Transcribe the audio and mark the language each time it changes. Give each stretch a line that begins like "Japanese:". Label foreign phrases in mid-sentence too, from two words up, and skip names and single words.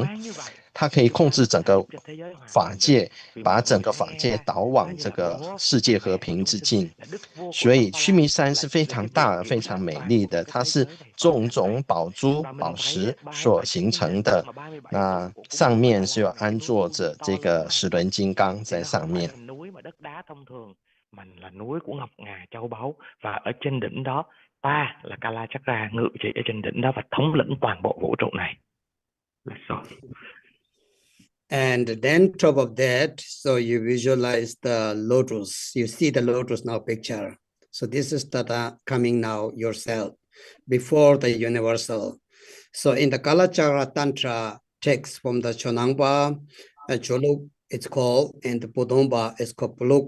Chinese: 它可以控制整个法界，把整个法界导往这个世界和平之境。所以须弥山是非常大、非常美丽的，它是种种宝珠、宝石所形成的。那上面是有安坐着这个时轮金刚在上面。
Vietnamese: Mình là núi của ngọc ngà châu báu, và ở trên đỉnh đó ta là Kala Chakra ngự trị ở trên đỉnh đó và thống lĩnh toàn bộ vũ trụ này.
English: And then top of that, so you visualize the lotus. You see the lotus now picture. So this is the coming now yourself before the universal. So in the Kalachakra Tantra text from the Chonangpa, Choluk it's called, and the Podomba is called Puluk.